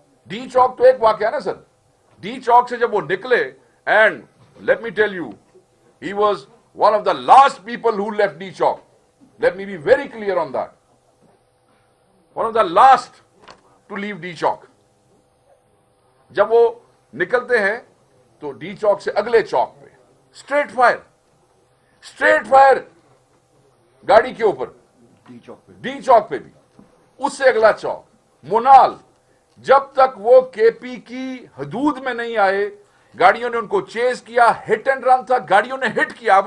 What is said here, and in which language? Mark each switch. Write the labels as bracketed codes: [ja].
[ur] D چوک تو ایک واقعہ نا سر, ڈی چوک سے جب وہ نکلے, [en] And let me tell you, he was one of the last people who left D Chowk. Let me be very clear on that. One of the last to leave D Chowk. [ur] جب وہ نکلتے ہیں تو D چوک سے اگلے چوک پہ street fire گاڑی کے اوپر, ڈی چوک پہ بھی, اس سے اگلا چوک منال. جب تک وہ کے پی کی حدود میں نہیں آئے, گاڑیوں نے ان کو چیز کیا, ہٹ اینڈ رن تھا, گاڑیوں نے ہٹ کیا.